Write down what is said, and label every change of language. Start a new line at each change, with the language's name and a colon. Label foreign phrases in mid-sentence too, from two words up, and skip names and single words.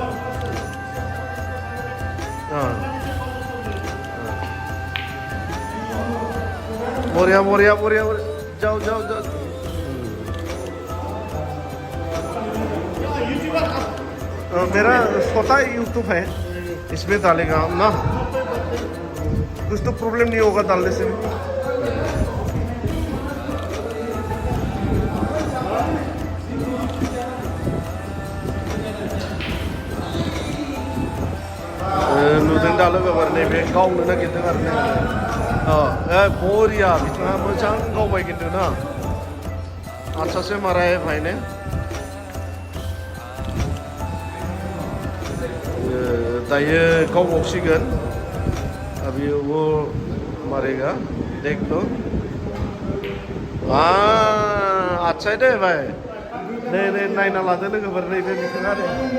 Hindi: बोरिया जाओ मेरा छोटा यूट्यूब है इसमें डालेगा हम ना कुछ तो प्रॉब्लम नहीं होगा डालने से
Bodo: नुदों दा लोगोफोर नैबे गावनो नागिरदों आरो ना बोरिया बिथाङा मोजां गावबाय खिन्थु ना
Hindi: आच्छासे मारा है भाई ने
Bodo: दायो गावबावसिगोन
Hindi: अभी वो मारेगा देख लो अच्छा है दे भाई
Bodo: नै नायना लादो लोगोफोर नैबे बिथाङा दे